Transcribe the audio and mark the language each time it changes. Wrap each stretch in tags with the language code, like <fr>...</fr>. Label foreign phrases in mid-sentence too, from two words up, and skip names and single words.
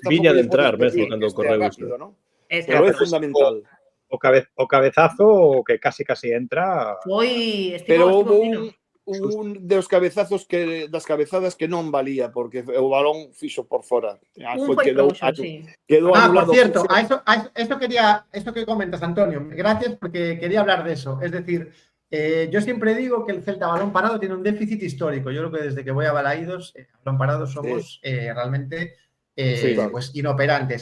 <gl>Viña de entrar, mesmo, cando correu isto. Pero é fundamental. O cabezazo que casi entra... Pero houve un dos cabezazos das cabezadas que non valía porque o balón fixo por fora. Quedou</gl> <es>por cierto, esto que comentas, Antonio, gracias porque quería hablar de eso. Es decir, yo siempre digo que el Celta balón parado tiene un déficit histórico. Yo creo que desde que voy a Balaídos, balón parado somos realmente pues inoperantes.</es>